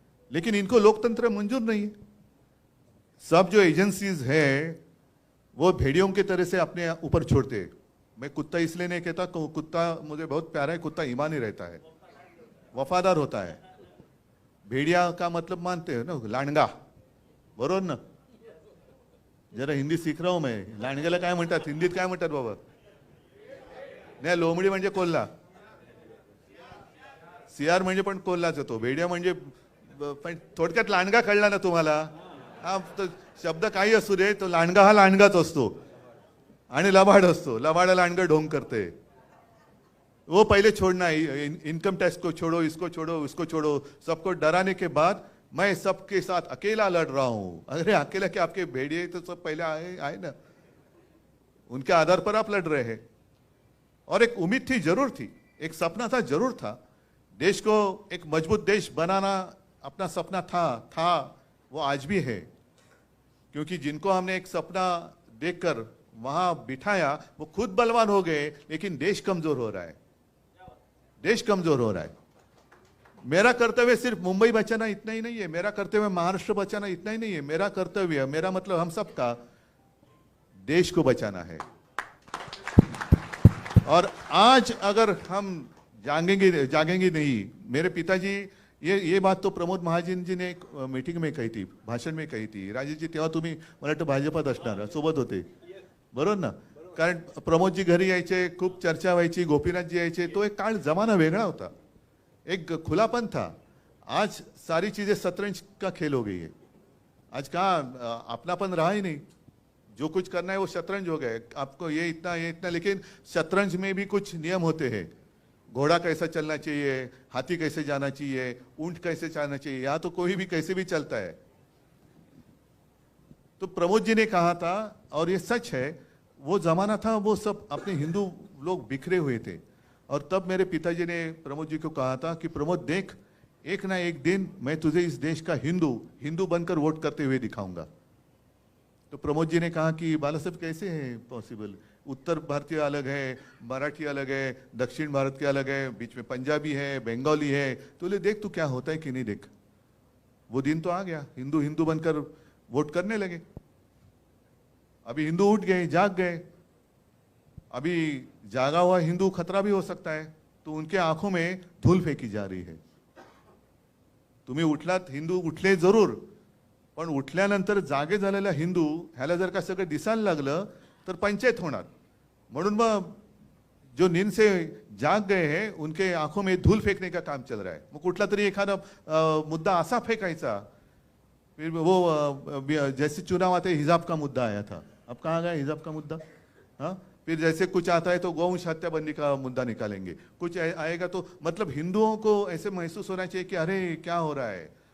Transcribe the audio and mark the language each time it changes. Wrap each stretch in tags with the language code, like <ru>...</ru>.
<hi>लेकिन इनको लोकतंत्र मंजूर नहीं है। सब जो एजेंसीज है वो भेड़ियों की तरह से अपने ऊपर छोड़ते हैं। मैं कुत्ता इसलिए नहीं कहता, कुत्ता मुझे बहुत प्यारा है, कुत्ता ईमानी रहता है, वफादार होता है। भेड़िया का मतलब मानते हो ना, लांडगा,</hi> <mr>बरोबर ना?</mr> <hi>जरा हिंदी सीख रहा हूं मैं।</hi> <mr>लांडग्याला काय म्हणतात हिंदीत, काय म्हणतात बाबा? नाही, लोमडी म्हणजे कोल्हा, सियार म्हणजे पण कोल्हाच येतो, भेडिया म्हणजे पण थोडक्यात लांडगा कळला ना तुम्हाला. हा तो शब्द काही असू दे, तो लांडगा हा लांडगाच असतो आणि लबाड असतो, लबाडा लांडगा ढोंग करते.</mr> <hi>वो पहले छोड़ना, इनकम टैक्स को छोड़ो, इसको छोड़ो, उसको छोड़ो, सबको डराने के बाद मैं सबके साथ अकेला लड़ रहा हूं. अरे अकेला क्या, आपके भेड़िए तो सब पहले आए आए ना, उनके आधार पर आप लड़ रहे हैं. और एक उम्मीद थी, जरूर थी, एक सपना था, जरूर था. देश को एक मजबूत देश बनाना अपना सपना था वो आज भी है. क्योंकि जिनको हमने एक सपना देखकर वहां बिठाया वो खुद बलवान हो गए, लेकिन देश कमजोर हो रहा है, देश कमजोर हो रहा है. मेरा कर्तव्य सिर्फ मुंबई बचाना इतना ही नहीं है, मेरा कर्तव्य महाराष्ट्र बचाना इतना ही नहीं है. मेरा कर्तव्य, मेरा मतलब हम सबका देश को बचाना है. और आज अगर हम जागेंगे नहीं, मेरे पिताजी, ये बात तो प्रमोद महाजन जी ने एक मीटिंग में कही थी, भाषण में कही थी.</hi> <mr>राजेश जी तेव्हा तुम्ही मला वाटतं भाजपात असणार, सोबत होते बरोबर ना. कारण प्रमोदजी घरी यायचे, खूप चर्चा व्हायची, गोपीनाथजी यायचे, तो एक काळ जमाना वेगळा होता,</mr> <hi>एक खुलापन था. आज सारी चीजें शतरंज का खेल हो गई है. आज कहाँ अपनापन रहा ही नहीं, जो कुछ करना है वो शतरंज हो गए. आपको ये इतना, लेकिन शतरंज में भी कुछ नियम होते हैं. घोड़ा कैसा चलना चाहिए, हाथी कैसे जाना चाहिए, ऊंट कैसे चलना चाहिए, यहाँ तो कोई भी कैसे भी चलता है. तो प्रमोद जी ने कहा था, और ये सच है, वो जमाना था, वो सब अपने हिंदू लोग बिखरे हुए थे. और तब मेरे पिताजी ने प्रमोद जी को कहा था कि प्रमोद देख, एक ना एक दिन मैं तुझे इस देश का हिंदू बनकर वोट करते हुए दिखाऊंगा. तो प्रमोद जी ने कहा कि बाला साहब कैसे है पॉसिबल, उत्तर भारतीय अलग है, मराठी अलग है, दक्षिण भारत के अलग है, बीच में पंजाबी है, बंगाली है, तो ले देख तू क्या होता है कि नहीं देख. वो दिन तो आ गया, हिंदू बनकर वोट करने लगे. अभी हिंदू उठ गए, जाग गए. अभी जागा हुआ हिंदू खतरा भी हो सकता है, तो उनके आंखों में धूल फेंकी जा रही है.</hi> <mr>तुम्ही उठलात, हिंदू उठले जरूर, पण उठल्यानंतर जागे झालेला हिंदू ह्याला जर का सगळं दिसायला लागलं तर पंचायत होणार. म्हणून मग</mr> <hi>जो नींद से जाग गए हैं उनके आंखों में धूल फेंकने का काम चल रहा है.</hi> <mr>मग कुठला तरी एखादा मुद्दा असा फेंकायचा,</mr> <hi>फिर वो जैसे चुनाव आते हिजाब का मुद्दा आया था, अब कहाँ गया हिजाब का मुद्दा. हाँ, फिर जैसे कुछ आता है तो गौवंश हत्याबंदी का मुद्दा निकालेंगे, कुछ आएगा तो मतलब हिंदुओं को ऐसे महसूस होना चाहिए कि अरे क्या हो रहा है.</hi>